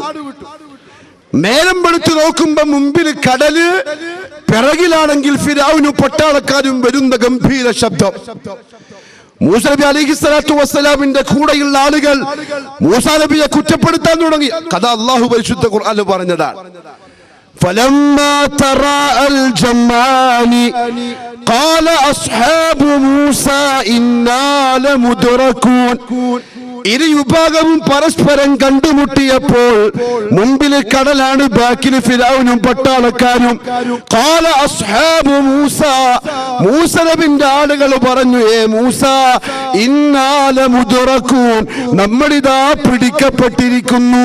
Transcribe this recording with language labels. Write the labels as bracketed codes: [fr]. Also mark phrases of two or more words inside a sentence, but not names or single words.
[ml] നേരം വെളുത്ത് നോക്കുമ്പോ മുമ്പിൽ കടല്, പിറകിലാണെങ്കിൽ ഫിർഔനും പട്ടാളക്കാരും വരുന്ന ഗംഭീര ശബ്ദം. മൂസ നബി [ar] عليه الصلاة والسلام [ml] കൂടെയുള്ള ആളുകൾ മൂസ നബിയെ കുറ്റപ്പെടുത്താൻ തുടങ്ങി. കഥ അല്ലാഹു പരിശുദ്ധ ഖുർആനിൽ പറഞ്ഞതാണ്. [ar] فلما تراءى الجمعان قال أصحاب موسى إنا لمدركون. [ml] ഇരു വിഭാഗവും പരസ്പരം കണ്ടുമുട്ടിയപ്പോൾ മുമ്പിൽ കടലാണ്, ബാക്കിൽ ഫിർഔനും പട്ടാളക്കാരും. [ar] قال أصحاب موسى, [ml] മൂസ നബിയുടെ ആളുകൾ പറഞ്ഞു, ഏ മൂസ [ar] إنا لمدركون, [ml] നമ്മളിതാ പിടിക്കപ്പെട്ടിരിക്കുന്നു.